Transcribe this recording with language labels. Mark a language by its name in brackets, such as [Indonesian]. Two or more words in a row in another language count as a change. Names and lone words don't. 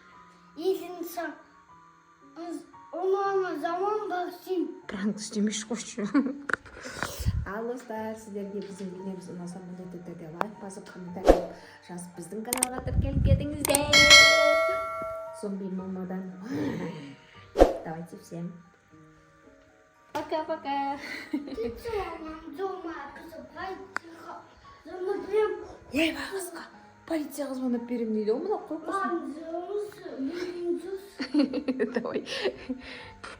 [Kazakh] Оны заман басым. Пранк істемеші қойшы. Ал достар, сіздерге біздің видеомыз ұнаса, міндетті түрде лайк басып, комментарий жазып, біздің каналға тіркеліп кетіңіздер. Зомби мамадан. [Russian] Давайте всем. Пока-пока. [Kazakh] Ой, бағысқа. Полицияға звонып берем дейді. О, мына қой қосын. [Russian] Давай.